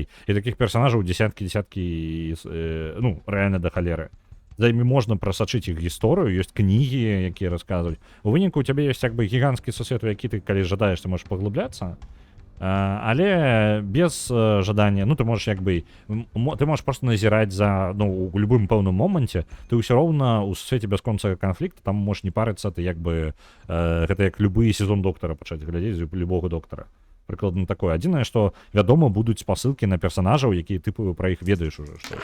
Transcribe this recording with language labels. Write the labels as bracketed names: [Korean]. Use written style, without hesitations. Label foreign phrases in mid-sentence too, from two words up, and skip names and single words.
[Belarusian] І такіх персанажаў дзесяткі, ну, рэальна да халеры. За імі можна прасачыць іх гісторыю, ёсць кнігі, якія расказваюць. У выніку у цябе ёсць як бы гіганцкі сусвет, у які ты, калі жадаеш, ты можаш паглыбляцца. Але без жадання, ну, [Ukrainian] ти можеш якби, ти можеш просто [Belarusian] назіраць за, ну, у любым пэўным моманце, ты ўсё роўна ў свеце бясконцага канфлікта, там можаш не парыцца, ты як бы, гэта як любы сезон доктара пачаць глядзець, любога доктара. Прыкладна такое. Адзінае, што, вядома, будуць спасылкі на персанажаў, якія ты пра іх ведаеш уже што.